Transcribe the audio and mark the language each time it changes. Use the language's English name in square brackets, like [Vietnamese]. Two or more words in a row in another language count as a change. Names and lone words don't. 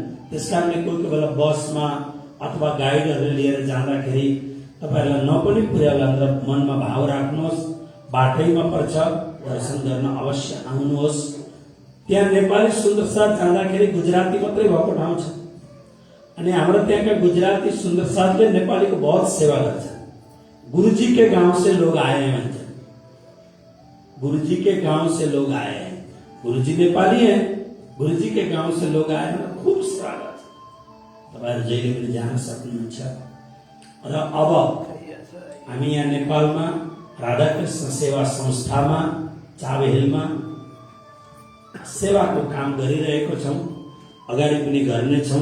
[Nepali] त्यसकारणले कोही बेला बसमा अथवा गाइडहरू लिएर जाँदाखेरि तपाईँहरूलाई नपनि पुर्याउला तर मनमा भाव राख्नुहोस्, बाटैमा पर्छ, दर्शन गर्न अवश्य आउनुहोस्। त्यहाँ नेपाली सुन्दर साथ जाँदाखेरि गुजराती मात्रै भएको ठाउँ छ अनि हाम्रो त्यहाँका गुजराती सुन्दर साथले नेपालीको बहुत सेवा गर्छ। [Hindi] गुरुजी के गांव से लोग आए हैं भन्छ, गुरुजी के गांव से लोग आए हैं, गुरुजी नेपाली हैं, गुरुजी के गांव से लोग आए हैं, [Nepali] खूब सेवा गर्छ। तपाईहरु जहिले पनि जान सक्नुहुन्छ। र अब हामी यहाँ नेपालमा राधाकृष्ण सेवा संस्थामा चाबेहिलमा सेवाको काम गरिरहेको छौं, अगाडि पनि गर्नेछौं।